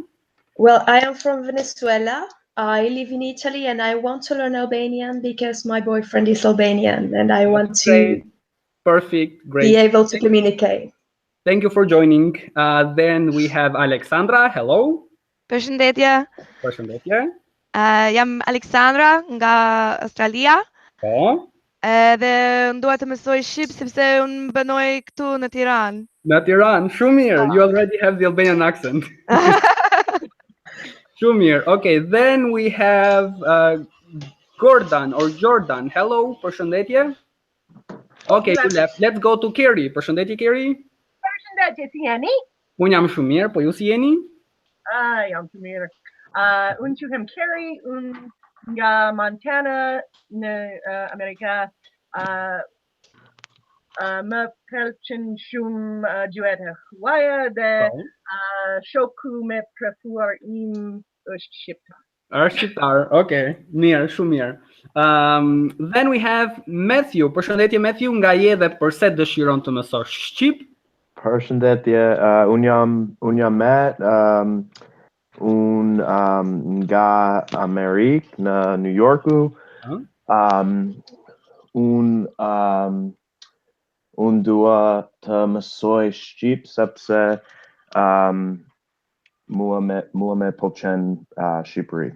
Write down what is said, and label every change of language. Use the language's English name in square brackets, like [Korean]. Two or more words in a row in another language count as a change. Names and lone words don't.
[English] Well, I am from Venezuela. I live in Italy and I want to learn Albanian because my boyfriend is Albanian and I want That's to great. Perfect. be Great. able to communicate. Thank you for joining. Then we have Alexandra. Hello. [Albanian] Përshëndetje, Përshëndetje. jam Aleksandra nga Australia Po. edhe dua të mësoj shqip sepse unë banoj këtu në Tiranë. Në Tiranë. Shumë mirë. [English] You already have the Albanian accent. [Albanian] Shumir. [English] Okay, then we have Gordon or Jordan. Hello, përshëndetje. Okay, you left. Let's go to Kiri. [Albanian] Përshëndetje, Kiri. Përshëndetje, si jeni? Unë jam shumë mirë, po ju si jeni? Jam të mirë. Unë quhem Carrie, unë nga Montana në Amerika. Më pëlqen shumë gjuhët e huaja dhe shoku me preferuar im është shqiptar. Është shqiptar. Okay, mirë, shumë mirë. [English] Then we have Matthew. [Albanian] Përshëndetje Matthew, nga je dhe përse dëshiron të mësosh shqip? Përshëndetje, unë jam Matt, unë nga Amerikë në New Yorku. Unë dua të mësoj shqip sepse mua me pëlqen Shqipëri.